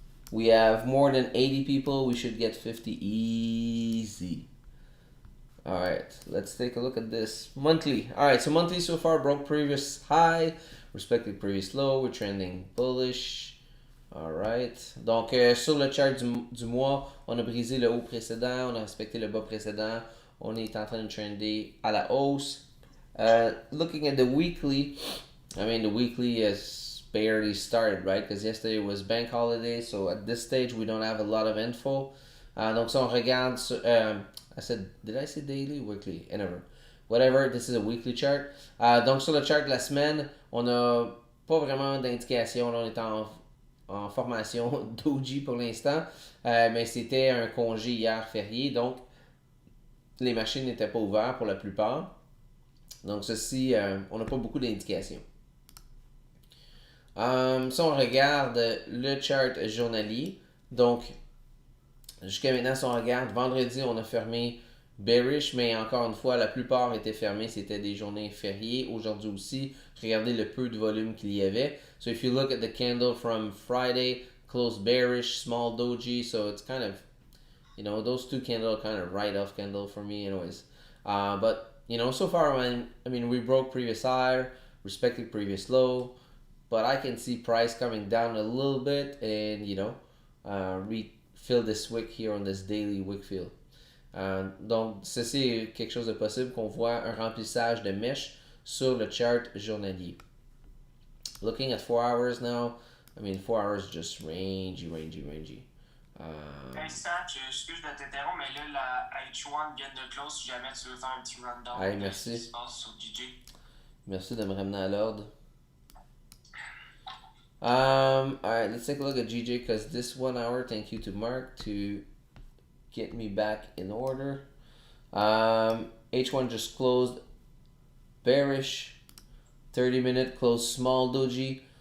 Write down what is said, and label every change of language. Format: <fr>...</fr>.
<en>We have more than 80 people. We should get 50 easy. Alright, let's take a look at this. Monthly. Alright, so monthly so far broke previous high, respected previous low. We're trending bullish. Alright.</en> <fr>Donc, sur le chart du mois, on a brisé le haut précédent, on a respecté le bas précédent. On est en train de trender à la hausse.</fr> <en>Looking at the weekly, I mean, the weekly is barely started, right? Because yesterday was bank holiday, so at this stage, we don't have a lot of info.</en> <fr>Donc, si on regarde,</fr> <en>I said, did I say daily? Weekly? Whatever. Whatever, this is a weekly chart.</en> <fr>Donc, sur le chart de la semaine, on n'a pas vraiment d'indication. On est en formation doji pour l'instant, mais c'était un congé hier férié, donc les machines n'étaient pas ouvertes pour la plupart. Donc ceci, on n'a pas beaucoup d'indications. Si on regarde le chart journalier, donc jusqu'à maintenant, si on regarde, vendredi, on a fermé bearish, mais encore une fois, la plupart étaient fermés, c'était des journées fériées. Aujourd'hui aussi, regardez le peu de volume qu'il y avait.</fr> <en>So if you look at the candle from Friday, closed bearish, small doji, so it's kind of, those two candles are kind of write-off candle for me anyways. But, so far, I mean, we broke previous high, respected previous low, but I can see price coming down a little bit and, refill this wick here on this daily wick fill.</en> <fr>Donc, ceci est quelque chose de possible qu'on voit un remplissage de mèche sur le chart journalier.</fr> <en>Looking at 4 hours now, I mean, 4 hours just rangy.</en> <fr>Sach, excuse de t'interrompre, mais là, la H1 vient de close si jamais tu veux faire un petit rundown</fr> <en>Hey,</en> <fr>de merci. ce qui se passe sur DJ. Merci de me ramener à l'ordre.</fr> <en>Alright, let's take a look at GJ because this 1 hour, thank you to Mark to get me back in order. H1 just closed bearish, 30-minute closed small doji.</en>